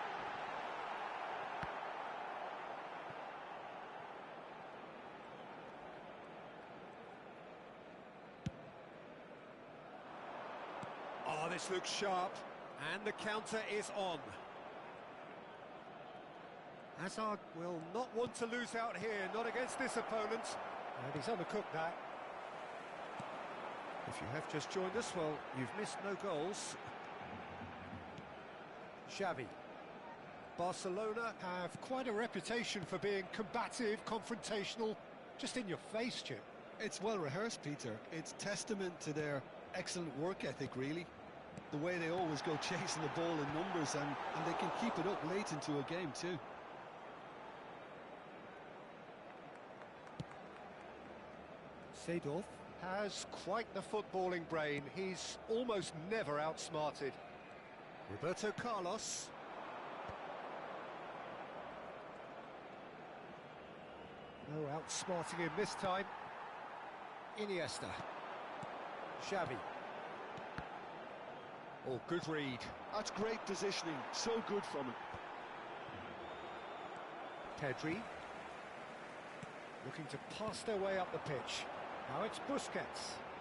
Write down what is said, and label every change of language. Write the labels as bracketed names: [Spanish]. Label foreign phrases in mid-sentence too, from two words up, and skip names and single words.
[English] Oh, this looks sharp. And the counter is on. Hazard will not want to lose out here, not against this opponent. And he's undercooked that. If you have just joined us, well, you've missed no goals. Xavi. Barcelona have quite a reputation for being combative, confrontational, just in your face, Jim. It's well rehearsed, Peter. It's testament to their excellent work ethic, really. The way they always go chasing the ball in numbers, and they can keep it up late into a game, too. Seedorf has quite the footballing brain. He's almost never outsmarted. Roberto Carlos. No outsmarting him this time. Iniesta. Xavi. Oh, good read. That's great positioning. So good from him. Pedri. Looking to pass their way up the pitch. Now it's Busquets.